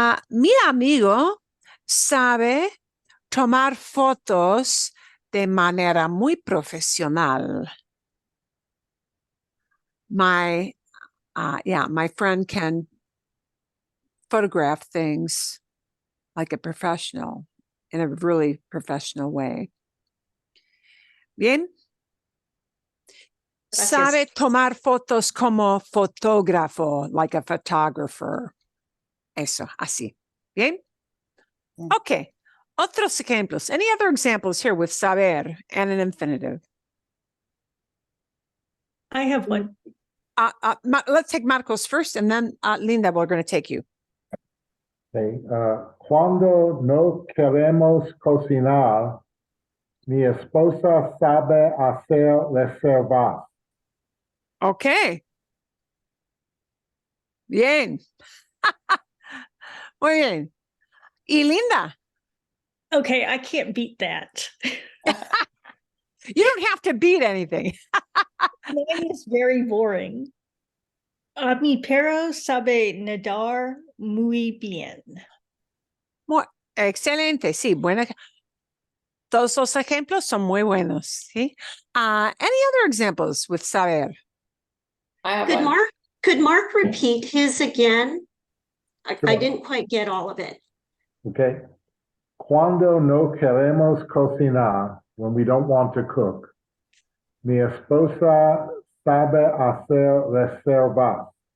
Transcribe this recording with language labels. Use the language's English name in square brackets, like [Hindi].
[Spanish] Mi amigo sabe tomar fotos de manera muy profesional. [English] My friend can photograph things like a professional in a really professional way. [Spanish] Bien. Gracias. Sabe tomar fotos como fotógrafo, [English] like a photographer. [Spanish] Eso, así. Bien. Bien. Okay. Otros ejemplos. [English] Any other examples here with saber and an infinitive? I have one. Let's take Marcos first, and then Linda, we're going to take you. Okay. [Spanish] Cuando no queremos cocinar, mi esposa sabe hacer reservas. [English] Okay. [Spanish] Bien. Muy bien. Y Linda? [English] Okay, I can't beat that. You don't have to beat anything. Mine is very boring. [Spanish] Mi perro sabe nadar muy bien. Muy excelente. Sí, buena. Todos los ejemplos son muy buenos. ¿Sí? [English] Any other examples with saber? I have Could one. Mark repeat his again? I Sure. didn't quite get all of it. [Spanish] Okay. Cuando no queremos cocinar, [English] when we don't want to cook, [Spanish] mi esposa sabe hacer reservas.